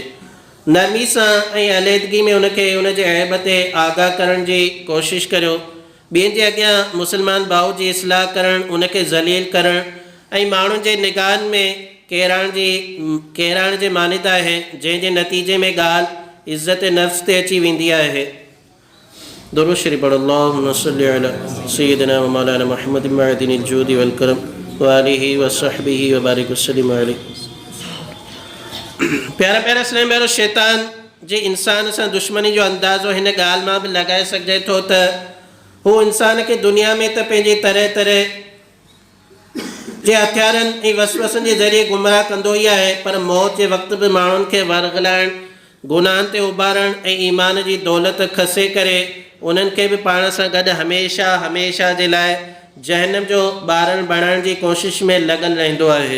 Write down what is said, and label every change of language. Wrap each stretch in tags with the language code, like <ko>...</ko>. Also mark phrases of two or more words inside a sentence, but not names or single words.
<sd>नरमी सां ऐं अलीहदगी में उनखे उनजे ऐब ते आगाह करण जी कोशिशि करियो। ॿियनि जे अॻियां मुस्लमान भाउ जी इस्लाह करणु, उनखे ज़लील करणु ऐं माण्हुनि जे निगाहनि में किराइण जे मानिद आहे, जंहिंजे नतीजे में ॻाल्हि इज़त नफ़्स ते अची वेंदी आहे। दुरूद शरीफ़ पढ़ो।</sd> <ar>اللهم صل على سيدنا ومولانا محمد معدن الجود والكرم وآله وصحبه وبارك وسلم عليه.</ar> <sd>प्यारा प्यारा इस्लाम वारो, शैतान जे इंसान सां दुश्मनी जो अंदाज़ो हिन ॻाल्हि मां बि लॻाए सघिजे थो त हू इंसान खे दुनिया में त पंहिंजे तरह तरह जे हथियारनि ऐं वसवसनि जे ज़रिए गुमराह कंदो ई आहे, पर मौत जे वक़्तु बि माण्हुनि खे वरगलाइण, गुनाहनि ते उॿारण ऐं ईमान जी दौलत खसे करे उन्हनि खे बि पाण सां गॾु हमेशह हमेशह जे लाइ जहन्नम जो ॿारनि बणाइण जी कोशिश में लॻल रहंदो आहे।</sd>